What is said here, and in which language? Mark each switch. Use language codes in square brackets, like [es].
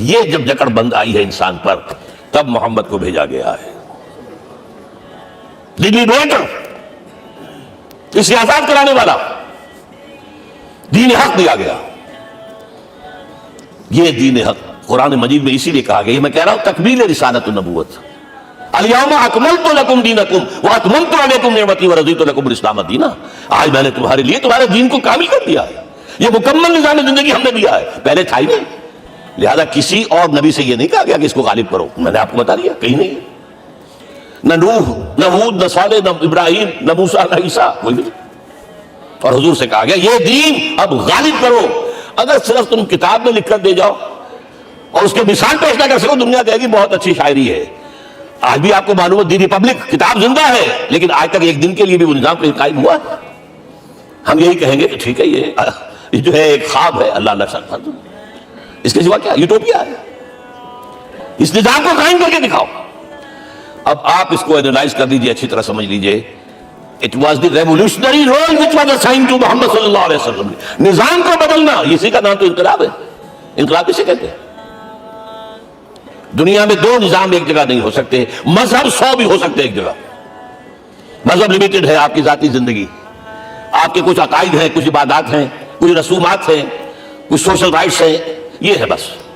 [ur] یہ جب جکڑ بند آئی ہے انسان پر، تب محمد کو بھیجا گیا ہے. اسے آزاد کرانے والا دین حق دیا گیا. یہ دین حق قرآن مجید میں اسی لیے کہا گیا، میں کہہ رہا ہوں تکمیل رسالت النبوت. [ar] الیوم اکملت لکم دینکم واتممت علیکم نعمتی ورضیت لکم الاسلام دینا. [ur] آج میں نے تمہارے لیے تمہارے دین کو کامل کر دیا ہے. یہ مکمل نظام زندگی ہم نے دیا ہے، پہلے تھا ہی نہیں. لہذا کسی اور نبی سے یہ نہیں کہا گیا کہ اس کو غالب کرو. میں نے آپ کو بتا دیا کہیں نہیں. نہ نوح، نہ ہود، نہ صالح، نہ ابراہیم، نہ موسیٰ، نہ عیسیٰ، کوئی نہیں. اور حضور سے کہا گیا یہ دین اب غالب کرو. اگر صرف تم کتاب میں لکھ کر دے جاؤ اور اس کے مثال پیش نہ کر سکو، دنیا کہے گی بہت اچھی شاعری ہے. آج بھی آپ کو معلوم ہے دی ریپبلک کتاب زندہ ہے، لیکن آج تک ایک دن کے لیے بھی وہ نظام قائم ہوا ہے. ہم یہی کہیں گے کہ ٹھیک ہے یہ جو ہے ایک خواب ہے، اللہ اللہ، اس کے سوا کیا یوٹوپیا ہے. اس نظام کو قائم کر کے دکھاؤ. اب آپ اس کو اینالائز کر لیجئے، اچھی طرح سمجھ لیجئے. [en] It was the revolutionary role which was assigned to Muhammad [ar] صلی اللہ علیہ وسلم. [ur] نظام کو بدلنا، اسی کا نام تو انقلاب ہے. انقلاب کسے کہتے ہیں؟ دنیا میں 2 نظام ایک جگہ نہیں ہو سکتے. مذہب 100 بھی ہو سکتے ایک جگہ. مذہب لمیٹڈ ہے، آپ کی ذاتی زندگی، آپ کے کچھ عقائد ہیں، کچھ عبادات ہیں، کچھ رسومات ہیں، کچھ سوشل رائٹس ہیں، یہ ہے بس.